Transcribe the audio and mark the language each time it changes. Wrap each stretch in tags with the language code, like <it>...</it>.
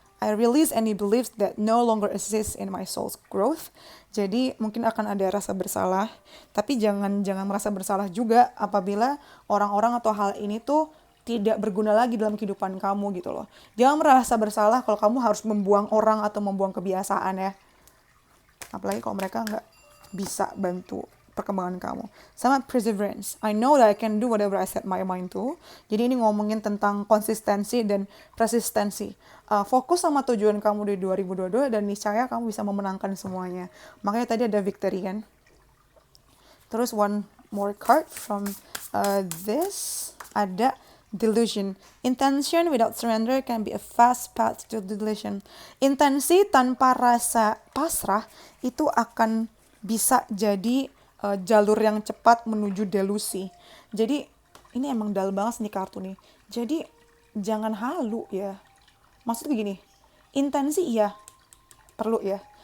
<en>I release any beliefs that no longer exist in my soul's growth.</en> <id>Jadi mungkin akan ada rasa bersalah, tapi jangan merasa bersalah juga apabila orang-orang atau hal ini tuh tidak berguna lagi dalam kehidupan kamu gitu loh. Jangan merasa bersalah kalau kamu harus membuang orang atau membuang kebiasaan ya. Apalagi kalau mereka nggak bisa bantu perkembangan kamu. Sama perseverance.</id> <en>I know that I can do whatever I set my mind to.</en> <id>Jadi ini ngomongin tentang konsistensi dan persistensi. Fokus sama tujuan kamu di 2022 dan niscaya kamu bisa memenangkan semuanya. Makanya tadi ada victory kan.</id> <en>Terus one more card from this. Ada delusion. Intention without surrender can be a fast path to delusion.</en> <id>Intensi tanpa rasa pasrah itu akan bisa jadi jalur yang cepat menuju delusi. Jadi ini emang dalam banget nih kartu nih. Jadi jangan halu ya. Maksudnya gini, intensi iya perlu ya.</id>